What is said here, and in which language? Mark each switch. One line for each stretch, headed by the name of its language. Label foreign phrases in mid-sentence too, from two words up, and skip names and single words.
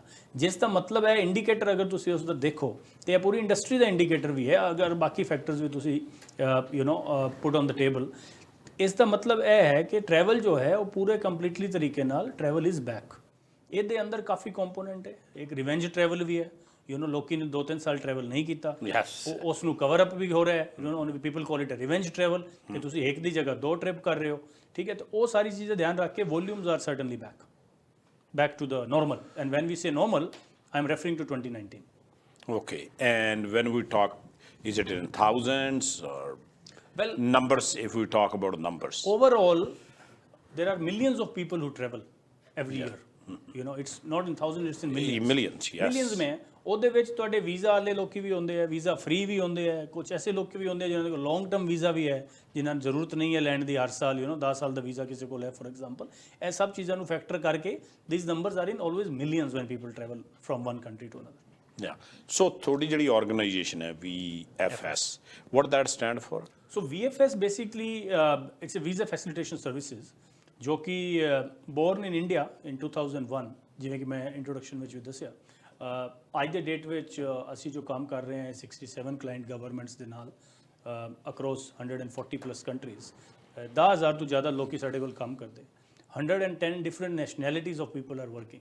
Punjabi: ਜਿਸ ਦਾ ਮਤਲਬ ਹੈ ਇੰਡੀਕੇਟਰ ਅਗਰ ਤੁਸੀਂ ਉਸ ਦਾ ਦੇਖੋ ਤੇ ਇਹ ਪੂਰੀ ਇੰਡਸਟਰੀ ਦਾ ਇੰਡੀਕੇਟਰ ਵੀ ਹੈ, ਅਗਰ ਬਾਕੀ ਫੈਕਟਰਸ ਵੀ ਤੁਸੀਂ
English: put on the table,
Punjabi: ਇਸ ਦਾ ਮਤਲਬ ਇਹ ਹੈ ਕਿ ਟਰੈਵਲ ਜੋ ਹੈ ਉਹ ਪੂਰੇ ਕੰਪਲੀਟਲੀ ਤਰੀਕੇ ਨਾਲ
English: travel is back.
Punjabi: ਇਹਦੇ ਅੰਦਰ ਕਾਫੀ ਕੰਪੋਨੈਂਟ ਹੈ, ਇੱਕ
English: revenge travel
Punjabi: ਵੀ ਹੈ, ਲੋਕੀ ਨੇ 2-3 ਸਾਲ ਟਰੈਵਲ ਨਹੀਂ ਕੀਤਾ, ਉਸ ਨੂੰ
English: cover up
Punjabi: ਵੀ ਹੋ ਰਿਹਾ ਹੈ,
English: people call it a revenge travel,
Punjabi: ਕਿ ਤੁਸੀਂ ਇੱਕ ਦੀ ਜਗ੍ਹਾ 2 ਟ੍ਰਿਪ ਕਰ ਰਹੇ ਹੋ, ਠੀਕ ਹੈ। ਤਾਂ ਉਹ ਸਾਰੀ ਚੀਜ਼ਾਂ ਧਿਆਨ ਰੱਖ ਕੇ
English: volumes are certainly back to the normal, and when we say normal I am referring to 2019. Okay, and when we talk, is it in thousands or well numbers? If we talk about numbers, overall there are millions of people who travel every year. It's not in thousands, it's in millions. Yes,
Punjabi: millions में ਉਹਦੇ ਵਿੱਚ ਤੁਹਾਡੇ ਵੀਜ਼ਾ ਵਾਲੇ ਲੋਕੀ ਵੀ ਹੁੰਦੇ ਆ,
English: visa free
Punjabi: ਵੀ ਹੁੰਦੇ ਆ, ਕੁਝ ਐਸੇ ਲੋਕ ਵੀ ਹੁੰਦੇ ਆ ਜਿਨ੍ਹਾਂ ਕੋਲ
English: long term visa
Punjabi: ਵੀ ਹੈ, ਜਿਨ੍ਹਾਂ ਨੂੰ ਜ਼ਰੂਰਤ ਨਹੀਂ ਹੈ ਲੈਣ ਦੀ ਹਰ ਸਾਲ, 10 ਸਾਲ ਦਾ ਵੀਜ਼ਾ ਕਿਸੇ ਕੋਲ ਹੈ
English: for example.
Punjabi: ਇਹ ਸਭ ਚੀਜ਼ਾਂ ਨੂੰ ਫੈਕਟਰ ਕਰਕੇ
English: these numbers are in always millions when people travel from one country to another. yeah. So
Punjabi: ਤੁਹਾਡੀ ਜਿਹੜੀ organization ਹੈ VFS,
English: what that stand for? So VFS basically it's a visa facilitation services,
Punjabi: ਜੋ ਕਿ
English: born in India in 2001,
Punjabi: ਜਿਵੇਂ ਕਿ ਮੈਂ ਇੰਟਰੋਡਕਸ਼ਨ ਵਿੱਚ ਵੀ ਦੱਸਿਆ। ਅੱਜ ਦੇ ਡੇਟ ਵਿੱਚ ਅਸੀਂ ਜੋ ਕੰਮ ਕਰ ਰਹੇ ਹਾਂ 67
English: client governments
Punjabi: ਦੇ ਨਾਲ
English: across 140 plus countries,
Punjabi: 10,000 ਤੋਂ ਜ਼ਿਆਦਾ ਲੋਕੀ ਸਾਡੇ ਕੋਲ ਕੰਮ ਕਰਦੇ, 110
English: different nationalities of people are working.